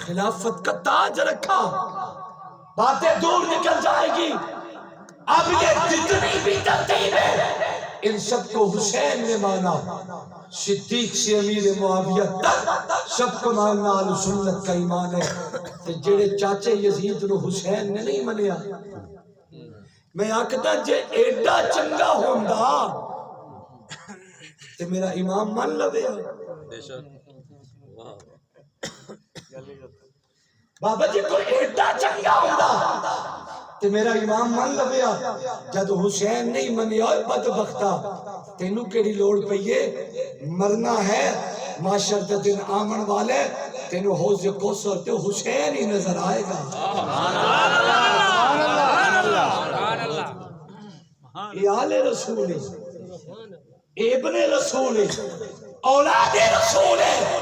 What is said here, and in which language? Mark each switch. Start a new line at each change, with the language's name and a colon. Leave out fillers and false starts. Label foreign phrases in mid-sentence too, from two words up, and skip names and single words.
Urdu: خلافت کا تاج رکھا، باتیں دور نکل جائے گی. اب یہ جتنی بھی ترتیب ہے ان سب کو حسین نے مانا، صدیق سے امیر معاویہ تک سب کو ماننا اہل سنت کا ایمان ہے.
Punjabi: تے جڑے چاچے یزید نو حسین نے نہیں منیا، میں آکھدا جے ایڈا چنگا ہوندا تے میرا امام مان لوے. بے شک واہ بابا جی کوئی ایڈا چنگا ہوندا تے میرا امام مان لویا. جد حسین نہیں منیا بدبختا، تینوں کیڑی لوڑ پئیے؟ مرنا ہے، معاشر دے دن آمن والے، تینوں حوض کوثر تے حسین ہی نظر آئے گا.
Urdu: یہ آل رسول ہے، ابن رسول ہے، اولاد رسول ہے.